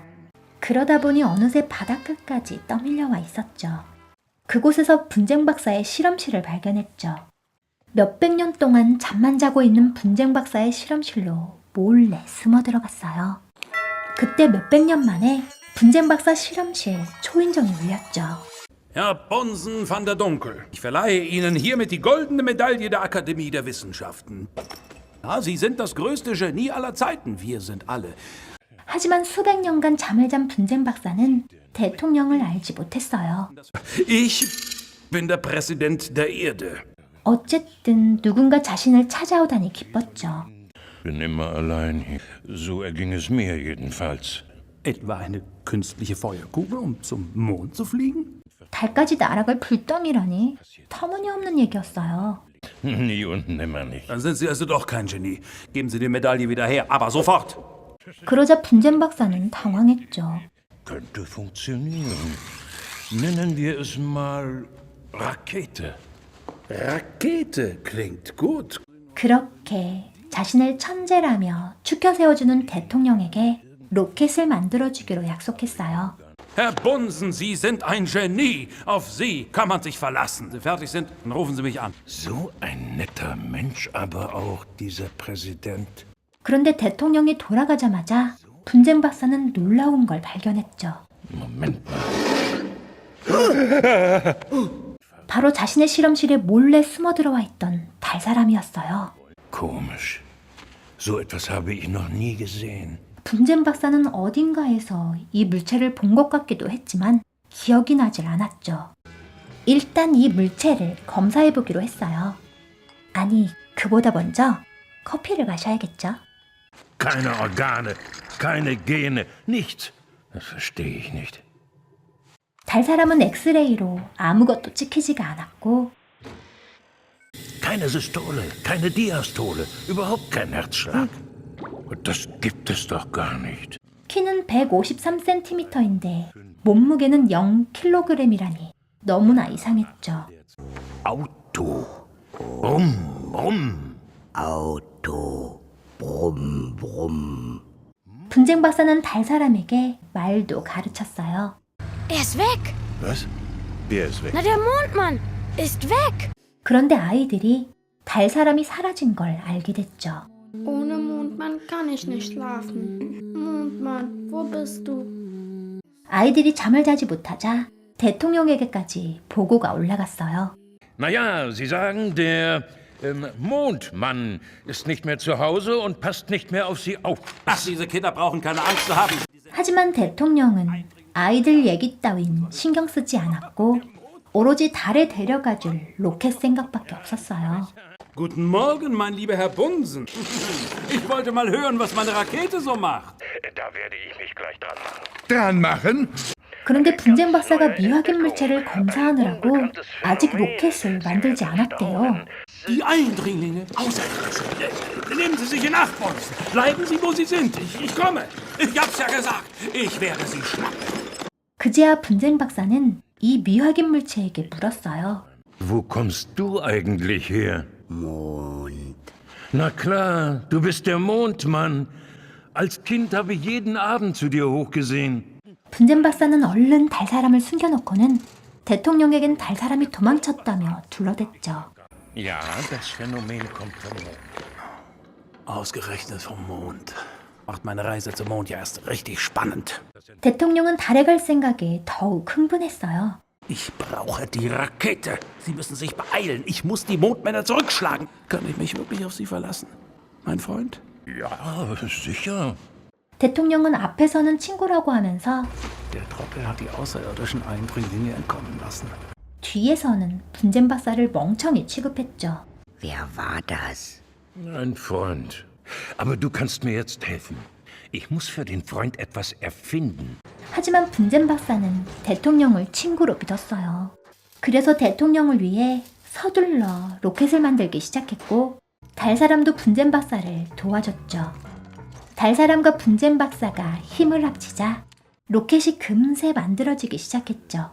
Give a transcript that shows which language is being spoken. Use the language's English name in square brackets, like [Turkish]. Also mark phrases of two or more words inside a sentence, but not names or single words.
[Korean] 그러다 보니 어느새 바닷가까지 떠밀려와 있었죠. 그곳에서 분쟁 박사의 실험실을 발견했죠. 몇백 년 동안 잠만 자고 있는 분쟁 박사의 실험실로 몰래 숨어 들어갔어요. 그때 몇백 년 만에 분쟁 박사 실험실 초인종이 울렸죠. [German] Herr Bunsen van der Dunkel, ich verleihe Ihnen hiermit die goldene Medaille der Akademie der Wissenschaften. Ja, Sie sind das größte Genie aller Zeiten, wir sind alle. [Korean] 하지만 수백 년간 잠을 잔 분쟁 박사는 대통령을 알지 못했어요. [German] Ich bin der Präsident der Erde. [Korean] 어쨌든 누군가 자신을 찾아오다니 기뻤죠. [German] Bin immer allein hier. So erging es mir jedenfalls. Etwa eine künstliche Feuerkugel, um zum Mond zu fliegen? [Korean] 달까지 날아갈 불덩이라니 터무니없는 얘기였어요. [German] Nie und nimmer nicht. Dann sind Sie also doch kein Genie. Geben Sie die Medaille wieder her, aber sofort. [Korean] 그러자 분쟁 박사는 당황했죠. [German] Könnte funktionieren. Nennen wir es mal Rakete. Rakete klingt gut. [Korean] 그렇게 자신을 천재라며 추켜 세워주는 대통령에게 로켓을 만들어주기로 약속했어요. [German] Herr Bunsen, Sie sind ein Genie. Auf Sie kann man sich verlassen. Sie fertig sind, dann rufen Sie mich an. So ein netter Mensch aber auch, dieser Präsident. [Korean] 그런데 대통령이 돌아가자마자 분쟁 박사는 놀라운 걸 발견했죠. [German] Moment mal. [Korean] 바로 자신의 실험실에 몰래 숨어 들어와 있던 달 사람이었어요. [German] Komisch. So etwas habe ich noch nie gesehen. [Korean] 분쟁 박사는 어딘가에서 이 물체를 본 것 같기도 했지만 기억이 나질 않았죠. 일단 이 물체를 검사해 보기로 했어요. 아니, 그보다 먼저 커피를 마셔야겠죠. [German] Keine Organe, keine Gene, nichts. Das verstehe ich nicht. [Korean] 달 사람은 엑스레이로 아무것도 찍히지가 않았고 [German] Keine Systole, keine Diastole, überhaupt kein Herzschlag. Das gibt es doch gar nicht. [Korean] 키는 153cm인데 몸무게는 0kg이라니 너무나 이상했죠. [German] Auto. Brumm, brumm. Auto. Brumm, brumm. [Korean] 분쟁 박사는 달 사람에게 말도 가르쳤어요. [German] Er ist weg. Was? Wer ist weg? Na, der Mondmann ist weg. [Korean] 그런데 아이들이 달 사람이 사라진 걸 알게 됐죠. [German] Ohne Mondmann kann ich nicht schlafen. Mondmann, wo bist du? [Korean] 아이들이 잠을 자지 못하자 대통령에게까지 보고가 올라갔어요. [German] Naja, Sie sagen, der Mondmann ist nicht mehr zu Hause und passt nicht mehr auf Sie auf. Ach, diese Kinder brauchen keine Angst zu haben. [Korean] 하지만 대통령은 아이들 얘기 따윈 신경 쓰지 않았고 오로지 달에 데려가줄 로켓 생각밖에 없었어요. [German] Guten Morgen, mein lieber Herr Bunsen. Ich wollte mal hören, was meine Rakete so macht. Da werde ich mich gleich dran machen. Dran machen? [Korean] 그런데 분쟁 박사가 미확인 물체를 검사하느라고 아직 로켓을 만들지 않았대요. [German] Die Eindringlinge außer Nehmen Sie sich in Acht, Bunsen. Bleiben Sie, wo Sie sind. Ich komme. Ich hab's ja gesagt. Ich werde Sie schnappen. [Korean] 그제야 분쟁 박사는 이 미확인 물체에게 물었어요. [German] Wo kommst du eigentlich her? Mond. Na klar, du bist der Mondmann. Als Kind habe ich jeden Abend zu dir hochgesehen. [Korean] 분쟁 박사는 얼른 달 사람을 숨겨놓고는 대통령에겐 달 사람이 도망쳤다며 둘러댔죠. [German] Ja, das Phänomen kommt vom Mond. Ausgerechnet vom Mond. Macht meine Reise zum Mond ja erst richtig spannend. [Korean] 대통령은 달에 갈 생각에 더욱 흥분했어요. [German] Ich brauche die Rakete. Sie müssen sich beeilen. Ich muss die Mondmänner zurückschlagen. Kann ich mich wirklich auf Sie verlassen, mein Freund? Ja, sicher. [Korean] 대통령은 앞에서는 친구라고 하면서 [German] Der Trottel hat die außerirdischen Eindringlinge entkommen lassen. [Korean] 뒤에서는 분쟁 박사를 멍청이 취급했죠. [German] Wer war das? Ein Freund. Aber du kannst mir jetzt helfen. Ich muss für den Freund etwas erfinden. [Korean] 하지만 분쟁 박사는 대통령을 친구로 믿었어요. 그래서 대통령을 위해 서둘러 로켓을 만들기 시작했고 달 사람도 분쟁 박사를 도와줬죠. 달 사람과 분쟁 박사가 힘을 합치자 로켓이 금세 만들어지기 시작했죠.